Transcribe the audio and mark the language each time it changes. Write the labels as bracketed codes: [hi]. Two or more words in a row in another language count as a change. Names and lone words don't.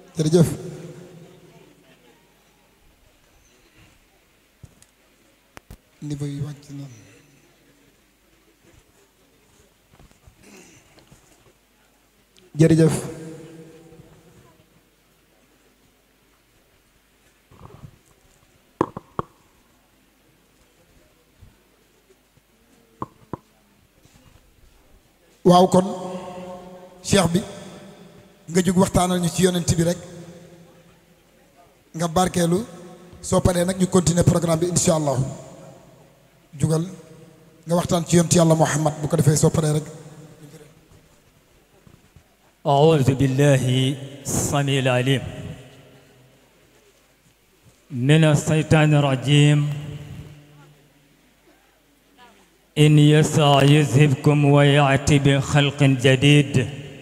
[wo] jërëjëf niveau yi wàcc na jërëjëf waaw kon cheikh bi nga jóg waxtaanal ñu ci yonent bi rek nga barkeelu soo paree nag ñu continuer programme bi [ar] إن شاء الله [wo] jugal nga waxtaan ci yonent yàlla Muhammad bu ko defee soo paree rek. [ar] أعوذ بالله السميع العليم من الشيطان الرجيم إن يسع يذهبكم ويأتي بخلق جديد